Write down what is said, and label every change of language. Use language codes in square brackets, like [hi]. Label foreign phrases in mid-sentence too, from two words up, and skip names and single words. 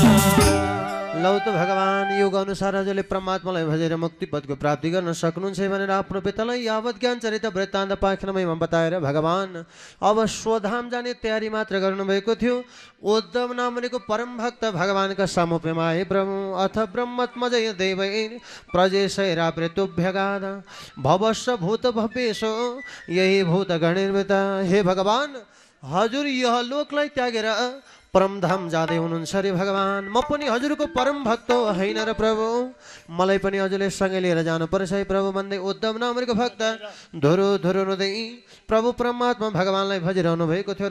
[ne] लौ त भगवान युग अनुसार हजुरले परमात्मालाई भजेर मुक्ति पदको प्राप्ति गर्न सक्नुहुन्छ भनेर आफ्नो पितालाई यावत ज्ञान चरित्र वृत्तान्त पाखनमयमा बताएर भगवान अब स्वधाम जाने तयारी मात्र गर्नुभएको थियो। उद्धव नामको परम भक्त भगवानका सामुप्यमा आए। [sa] प्रभु अथ ब्रह्मत्मजय देवैर प्रजेशैरावृतुभ्यगाध भवस्व भूत भव्येशो यही भूत गणिर्वृत। [ne] हे भगवान, हजुर यह लोकलाई त्यागेर परमधाम जाँदै हुनुहुन्छ रे भगवान। म पनि हजुरको परम भक्त होइन र प्रभु, मलाई पनि हजुरले सँगै लिएर जानुपर्छ है प्रभु भन्दै उद्धव नामको भक्त धुरु धुरु रुँदै प्रभु परमात्मा भगवानलाई भजिरहनु भएको थियो।